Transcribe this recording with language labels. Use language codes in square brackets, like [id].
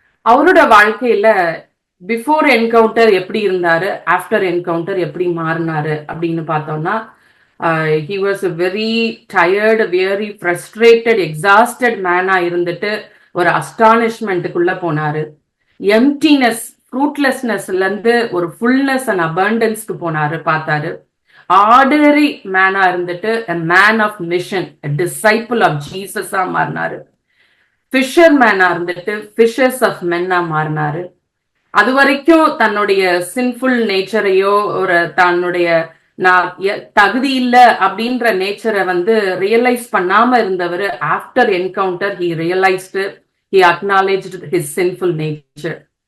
[ta] அவரோட வாழ்க்கையில before encounter எப்படி இருந்தாரு, ஆஃப்டர் என்கவுண்டர் எப்படி மாறினாரு அப்படின்னு பார்த்தோம்னா, [en] he was a very tired, very frustrated, exhausted [ta] மேனா இருந்துட்டு ஒரு அஸ்டானிஷ்மெண்ட்டுக்குள்ள போனாரு. எம்டினஸ், ஃப்ரூட்லெஸ்னஸ்ல இருந்து ஒரு ஃபுல்னஸ் அண்ட் அபண்டன்ஸ்க்கு போனாரு, பார்த்தாரு. ஆர்டினரி மேனா இருந்துட்டு [en] a man of mission, a disciple of [ta] ஜீசஸா மாறினாரு. Fisher மேனா இருந்துட்டு [en] fishers of மென்னா [ta] மாறினாரு. அது வரைக்கும் தன்னுடைய சின்ஃபுல் நேச்சரையோ ஒரு தன்னுடைய நான் தகுதி இல்லை அப்படின்ற நேச்சரை ரியலைஸ் பண்ணாம இருந்தவர் after encounter [en] He realised, he acknowledged his sinful nature.